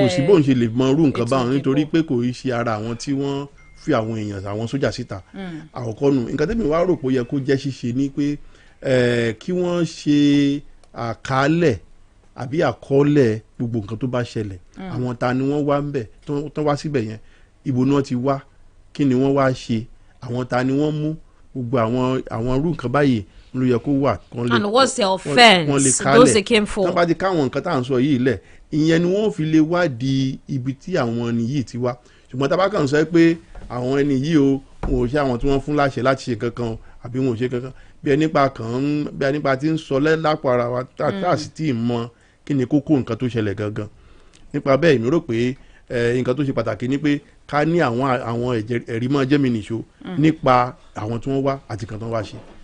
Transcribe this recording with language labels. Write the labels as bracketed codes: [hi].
[yo] kò sí bóun ṣe lè mọ irú nǹkan báwọn nítorí pé kò í ṣe ara àwọn tí wọ́n fi àwọn èèyàn àwọn sójà síta àkọ́kọ́ nù nǹkan tẹ́mi wá rò pé ó yẹ kó jẹ́ ṣíṣe ni pé kí wọ́n ṣe àkálẹ̀ àbí àkọọ́lẹ̀ gbogbo nǹkan tó bá ṣẹlẹ̀ àwọn ta ni wọ́n wá ń bẹ̀ tán wá síbẹ̀ yẹn ibo ni wọ́n ti wá kí ni wọ́n wá ṣe àwọn ta ni wọ́n mú gbogbo àwọn irú nǹkan báyìí ló yẹ kó wà. [en] And what's the offence those they came for. [yo] tán bá ti káwọn nǹkan tá à ń sọ yìí lẹ̀ ìyẹn ni wọ́n fi lè wádìí ibi tí àwọn ẹni yìí ti wá ṣùgbọ́n tá a bá kàn sọ pé àwọn ẹni yìí o wọn ò ṣe àwọn tí wọ́n fún láṣẹ láti ṣe kankan àbí wọn ò ṣe kankan bí ẹni nípa ti ń sọ lápò ara wa tá a sì tí ì mọ kí ni kókó nǹkan tó ṣẹlẹ̀ gangan nípa bẹ́ẹ̀ mi rò pé nǹkan tó ṣe pàtàkì ni pé ká ní àwọn ẹ̀rí mọ́ jẹ́mi nìṣó nípa àwọn tí wọ́n wá àti kan tó wá ṣe.